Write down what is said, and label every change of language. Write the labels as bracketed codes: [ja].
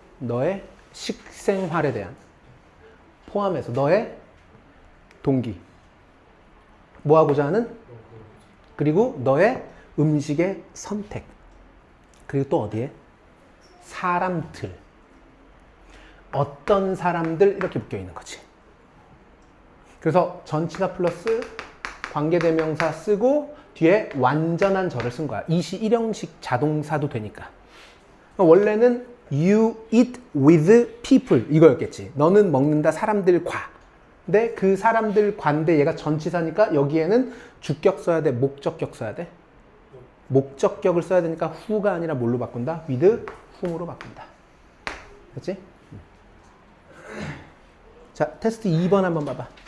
[ko] 너의 식생활에 대한 포함해서 너의 동기, 뭐 하고자 하는, 그리고 너의 음식의 선택, 그리고 또 어디에? 사람들. 어떤 사람들 이렇게 묶여 있는 거지. 그래서 전치사 플러스 관계대명사 쓰고 뒤에 완전한 절을 쓴 거야. 이시 일형식 자동사도 되니까. 원래는 [en] you eat with people [ko] 이거였겠지. 너는 먹는다 사람들과. 근데 그 사람들과인데 얘가 전치사니까 여기에는 주격 써야 돼? 목적격 써야 돼? 목적격을 써야 되니까 who가 아니라 뭘로 바꾼다? with whom으로 바꾼다. 됐지? 자, 테스트 2번 한번 봐봐.